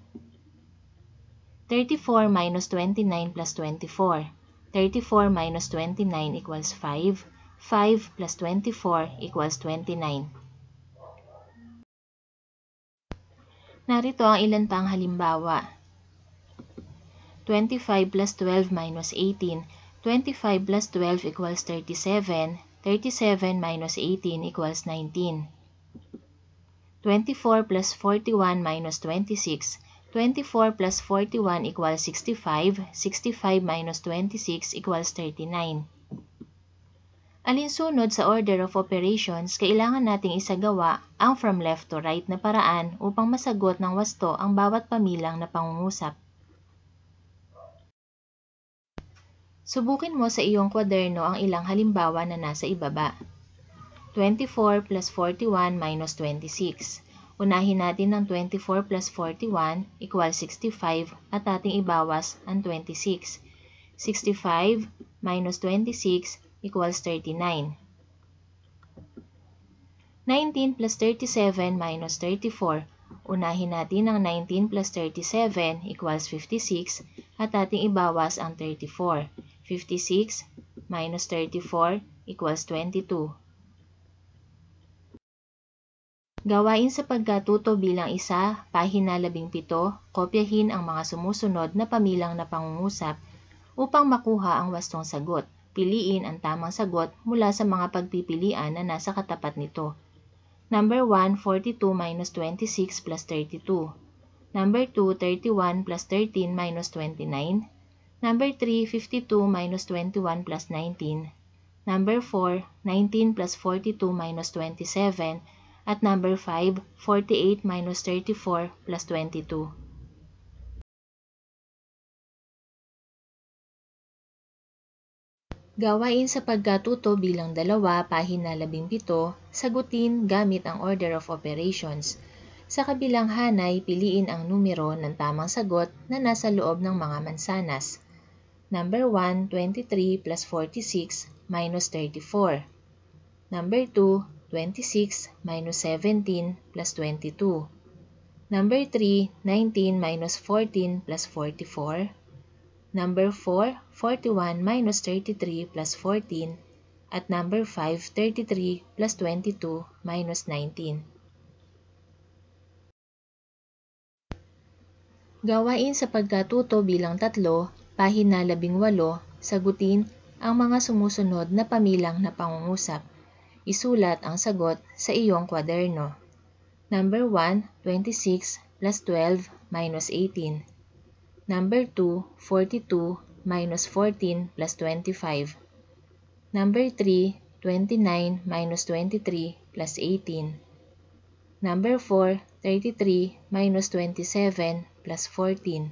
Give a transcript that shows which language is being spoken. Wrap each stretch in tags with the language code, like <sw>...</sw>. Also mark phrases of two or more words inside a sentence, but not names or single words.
<en>34 minus 29 plus 24. 34 minus 29 equals 5. 5 plus 24 equals 29.</en> <tl>Narito ang ilan pang halimbawa.</tl> <en>25 plus 12 minus 18. 25 plus 12 equals 37. 37 minus 18 equals 19. 24 plus 41 minus 26. 24 plus 41 equals 65. 65 minus 26 equals 39.</en> <tl>Alinsunod sa</tl> <en>order of operations,</en> <tl>kailangan nating isagawa ang</tl> <en>from left to right</en> <tl>na paraan upang masagot ng wasto ang bawat pamilang na pangungusap. Subukin mo sa iyong kwaderno ang ilang halimbawa na nasa ibaba.</tl> <en>24 plus 41 minus 26.</en> <tl>Unahin natin ang</tl> <en>24 plus 41 equals 65</en> <tl>at ating ibawas ang 26.</tl> <en>65 minus 26 equals 39. 19 plus 37 minus 34. Unahin natin ang 19 plus 37 equals 56 at ating ibawas ang 34. 56 minus 34 equals 22.</en> <tl>Gawain sa pagkatuto bilang isa, pahina 17, kopyahin ang mga sumusunod na pamilang na pangungusap upang makuha ang wastong sagot. Piliin ang tamang sagot mula sa mga pagpipilian na nasa katapat nito.</tl> <en>Number 1, 42 minus 26 plus 32. Number 2, 31 plus 13 minus 29. Number 3, 52 minus 21 plus 19. Number 4, 19 plus 42 minus 27. At number 5, 48 minus 34 plus 22.</en> <tl>Gawain sa pagkatuto bilang dalawa, pahina 17, sagutin gamit ang</tl> <en>order of operations.</en> <tl>Sa kabilang hanay, piliin ang numero ng tamang sagot na nasa loob ng mga mansanas.</tl> <en>Number 1, 23 plus 46 minus 34. Number 2, 26 minus 17 plus 22. Number 3, 19 minus 14 plus 44. Number 4, 41 minus 33 plus 14. At number 5, 33 plus 22 minus 19.</en> <tl>Gawain sa pagkatuto bilang tatlo, pahina 18, sagutin ang mga sumusunod na pamilang na pangungusap. Isulat ang sagot sa iyong kwaderno.</tl> <en>Number 1, 26 plus 12 minus 18. Number 2, 42 minus 14 plus 25. Number 3, 29 minus 23 plus 18. Number 4, 33 minus 27 plus 14.</en>